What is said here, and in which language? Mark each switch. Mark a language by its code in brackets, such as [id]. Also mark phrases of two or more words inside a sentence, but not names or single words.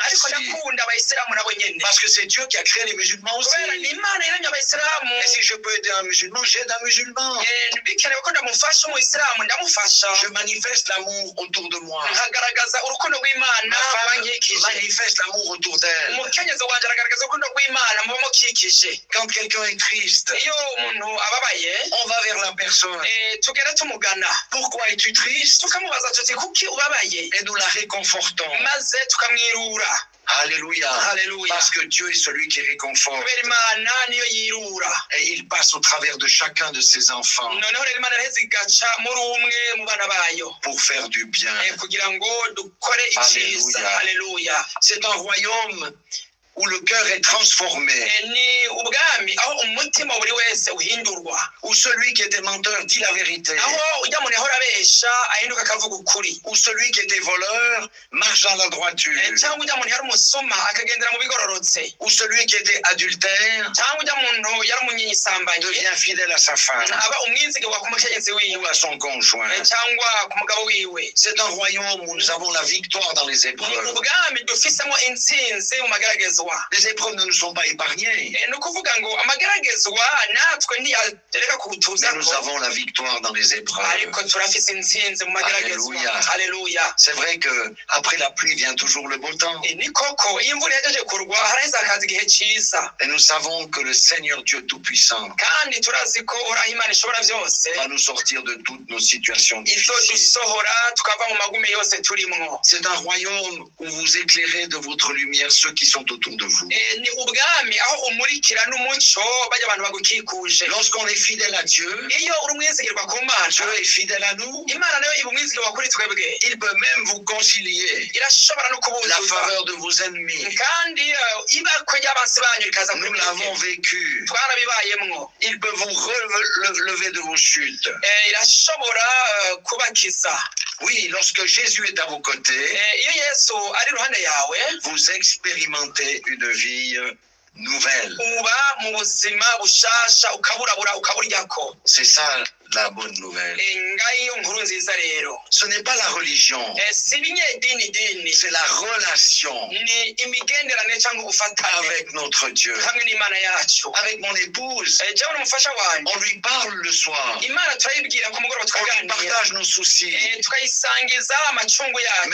[rn] ariko [fr] aussi. [rn] ndakunda abayisilamu nabo nyene, [fr] Parce que c'est Dieu qui a créé les musulmans aussi. [rn] kubera ni Imana yaremye abayisilamu. [fr] Et si je peux aider un musulman, j'aide un musulman. [rn] Bikenewe ko ndamufasha umuyisilamu ndamufasha, [fr] Je manifeste l'amour autour de moi. [rn] nkagaragaza urukundo rw'Imana [fr] Ma femme [rn] bankikije. [fr] manifeste l'amour autour d'elle. [rn] Umukenyezi wanje aragaragaza urukundo rw'Imana muba mukikije. [fr] Quand quelqu'un est triste, [rn] Iyo umuntu ababaye, [fr] on va vers la personne. [rn] tugera tumugana, [fr] Pourquoi es-tu triste? [rn] tukamubaza tuti kuki ubabaye, [fr] Et nous la réconfortons. [rn] maze tukamwirura. [fr] Alléluia. [rn] Haleluya. [fr] Parce que Dieu est celui qui réconforte. [rn] Kubera Imana niyo yirura. [fr] Et il passe au travers de chacun de ses enfants [rn] Noneho rero Imana iraheza igaca muri umwe mu bana bayo, [fr] pour faire du bien. [rn] kugira ngo dukore icyiza. Haleluya. Haleluya. [fr] C'est un royaume où le cœur est transformé, [rn] Ni ubwami aho umutima buri wese uhindurwa, [fr] où celui qui était menteur dit la vérité, [rn] aho ujya muntu yahora abesha ahinduka akavuga ukuri, [fr] où celui qui était voleur marche dans la droiture, [rn] cyangwa ujya muntu yari umusuma akagendera mu bigororotse, [fr] où celui qui était adultère [rn] cyangwa ujya muntu yari umunyisambanyi [fr] devient fidèle à sa femme [rn] aba umwizigirwa ku mukenyezi [fr] ou [rn] wiwe [fr] à son conjoint. [rn] cyangwa ku mugabo wiwe. [fr] C'est un royaume où nous avons la victoire dans les [rn] Ni [fr] épreuves. [rn] ubwami dufisemo intsinzi mu mageragezwa. [fr] Les épreuves ne nous sont pas épargnées, [rn] Ni ukuvuga ngo amageragezwa natwe ntiyareka [fr] mais [rn] kutuza [fr] nous avons la victoire dans les épreuves. [rn] ariko turafise intsinzi mu mageragezwa. Haleluya. Haleluya. [fr] C'est vrai que après la pluie vient toujours le beau temps. [rn] Ni koko iyo imvura yagejeje kurwa haraheze hakaza igihe cyiza, [fr] Et nous savons que le Seigneur Dieu Tout-Puissant [rn] kandi turazi ko uraho Imana ishobora byose [fr] va nous sortir de toutes nos situations difficiles. [rn] izodusohora tukava mu magume yose turimwo. [fr] C'est un royaume où vous éclairez de votre lumière ceux qui sont autour de vous. [rn] Ni ubwami aho umurikira n'umuco bajya abantu bagukikuje. [fr] Lorsqu'on est fidèle à Dieu, [rn] iyo uri umwizigirwa ku Mana, [fr] Dieu est fidèle à nous. [rn] Imana nayo iba umwizigirwa kuri twebwe. [fr] Il peut même vous concilier [rn] irashobora no [fr] la [rn] kubuzuza [fr] faveur de vos ennemis. [rn] kandi ibakwe ry'abansi banyu rikaza [fr] Nous [rn] kuri [fr] l'avons [rn] mwebwe. [fr] vécu. [rn] twarabibayemwo. [fr] Il peut vous relever de vos chutes. [rn] irashobora kubakiza. [fr] Oui, lorsque Jésus est à vos côtés, [rn] iyo Yesu ari iruhande yawe, [fr] vous expérimentez une vie nouvelle. [rn] uba mu buzima bushasha ukaburabura ukaburyako. [fr] C'est ça la bonne nouvelle. [rn] ngayo nkuru nziza rero. [fr] Ce n'est pas la religion, [rn] si ibinyedini [fr] c'est la relation [rn] ni imigenderanire cyangwa ubufatanye [fr] avec notre Dieu. [rn] hamwe n'Imana yacu. [fr] Avec mon épouse, [rn] jewe n'umufasha wanjye, [fr] on lui parle le soir, [rn] Imana turayibwira ku mugoroba [fr] on lui [rn] tukaganira, [fr] partage nos soucis, [rn] tukayisangiza amacungu yacu,